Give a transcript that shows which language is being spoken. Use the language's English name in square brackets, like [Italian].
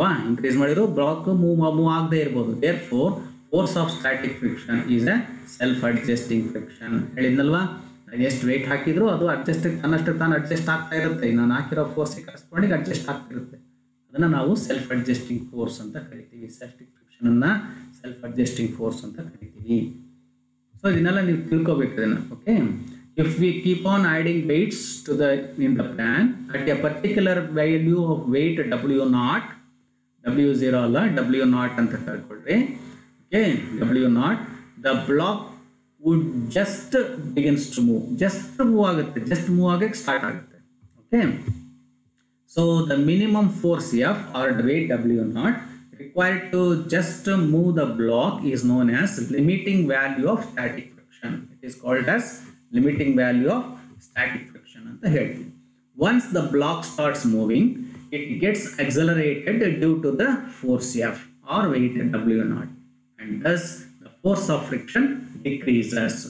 [Kannada] Increase ಮಾಡಿರೋ block move ಆಗದೆ ಇರಬಹುದು. [English] Therefore force of static friction is a self adjusting friction. [Kannada] ಹೇಳಿದ್ನಲ್ವಾ, ಎಷ್ಟು wait ಹಾಕಿದ್ರು ಅದು ತನ್ನಷ್ಟಕ್ಕೆ ತಾನು ಅಡ್ಜಸ್ಟ್ ಆಗ್ತಾ ಇರುತ್ತೆ. ನಾನು ಹಾಕಿರೋ ಫೋರ್ಸ್ ಕರೆಸ್ಪಾಂಡಿಂಗ್ ಅಡ್ಜಸ್ಟ್ ಆಗ್ತಿರುತ್ತೆ. ಅದನ್ನು ನಾವು ಸೆಲ್ಫ್ ಅಡ್ಜಸ್ಟಿಂಗ್ ಫೋರ್ಸ್ ಅಂತ ಕರಿತೀವಿ. ಸ್ಟ್ಯಾಟಿಕ್ ಫ್ರಿಕ್ಷನ್ ಅನ್ನ ಸೆಲ್ಫ್ ಅಡ್ಜಸ್ಟಿಂಗ್ ಫೋರ್ಸ್ ಅಂತ ಕರಿತೀವಿ. ಸೊ ಇದನ್ನೆಲ್ಲ ನೀವು ತಿಳ್ಕೋಬೇಕು ಇದನ್ನ. [English] okay, if we keep on adding weights to the in the pan at a particular value of weight W0, W0 [Kannada] ಅಲ್ಲ W0 ಅಂತ ತಿಳ್ಕೊಳ್ರಿ. [English] Okay, W0, the block would just begins to move. [Kannada] just move ಆಗಕ್ಕೆ start ಆಗುತ್ತೆ. [English] Okay, so the minimum force F or the weight W0 required to just move the block is known as limiting value of static friction. It is called as limiting value of static friction [Kannada] anta ಹೇಳ್ತೀವಿ. [English] Once the block starts moving, it gets accelerated due to the force F or weight W0, and thus the force of friction decreases.